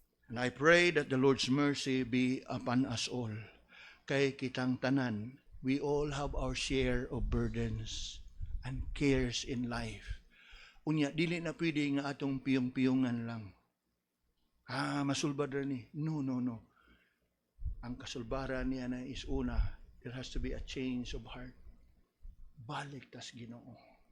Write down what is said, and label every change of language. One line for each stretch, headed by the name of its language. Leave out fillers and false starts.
English: And I pray that the Lord's mercy be upon us all.
Cebuano: Kay kitang tanan,
English: we all have our share of burdens and cares in life.
Cebuano: Unya, dili na pwede nga atong piyong-piyongan lang. Masulbad rin ni. No. Ang kasulbaran niya na
English: is una, there has to be a change of heart.
Cebuano: Balik tas Ginoo.